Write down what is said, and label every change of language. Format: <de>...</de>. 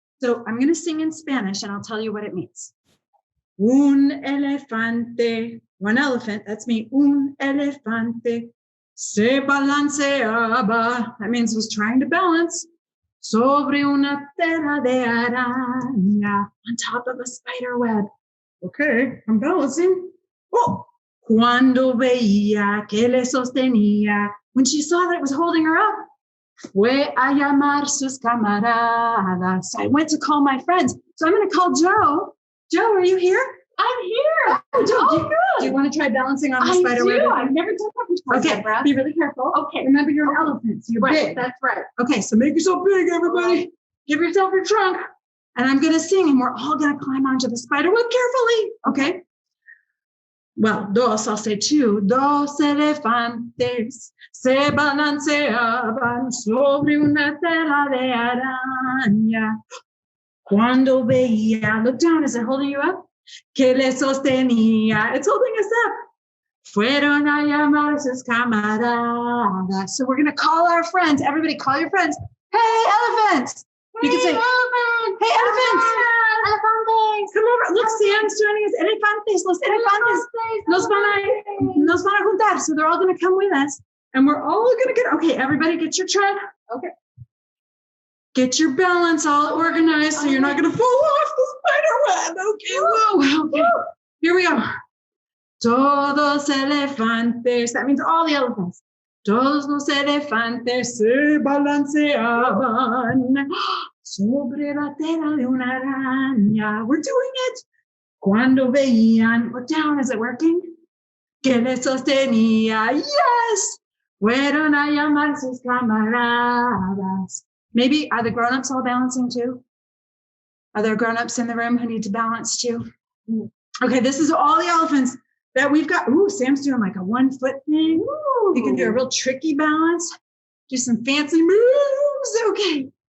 <en>So I'm going to sing in Spanish and I'll tell you what it means.</en> <es>Un elefante,</es> <en>one elephant, that's me.</en> <es>Un elefante se balanceaba.</es> <en>That means was trying to balance</en> <es>sobre una tela de araña,</es> <en>on top of a spider web. Okay, I'm balancing.</en> <es>Oh, cuando veía que le sostenía,</es> <en>when she saw that it was holding her up,</en> <es>fue a llamar sus camaradas.</es> <en>So I went to call my friends. So I'm going to call Joe. Joe, are you here? I'm here. Oh, Joe, Oh, good. do you want to try balancing on the spider web? I've never done that before. Okay, Deborah. be really careful. Okay. Remember, you're an elephant, so you're Right, big. that's right. Okay, so make yourself big, everybody. Give yourself your trunk. And I'm going to sing, and we're all going to climb onto the spider web carefully. Okay? Well, dos, I'll say two.</en> <es>Dos elefantes se balanceaban sobre una tela de araña. Cuando veía,</es> <en>look down, is it holding you up?</en> <es>Que le sostenía,</es> <en>it's holding us up.</en> <es>Fueron a llamar sus camaradas.</es> <en>So we're going to call our friends. Everybody call your friends. Hey, elephants. You can say, elephants. hey, elephants.</en> <es>Elefantes.</es> <en>Come over. Look, Sam's joining us.</en> <es>Elefantes. Los elefantes. Nos van a juntar.</es> <en>So they're all going to come with us. And we're all going to get, okay, everybody get your trunk. Okay. Get your balance all organized so you're not going to fall off the spider web. Okay, whoa. Okay. Here we go.</en> <es>Todos elefantes.</es> <en>That means all the elephants.</en> <es>Todos los elefantes se balanceaban sobre la tela de una araña.</es> <en>We're doing it.</en> <es>Cuando veían,</es> <en>look down, is it working?</en> <es>Que le sostenía. Yes. Fueron a llamar sus camaradas.</es> <en>Maybe, are the grown-ups all balancing too? Are there grown-ups in the room who need to balance too? Okay, this is all the elephants that we've got. Ooh, Sam's doing like a 1 foot thing. Ooh. You can do a real tricky balance. Do some fancy moves. Okay.</en>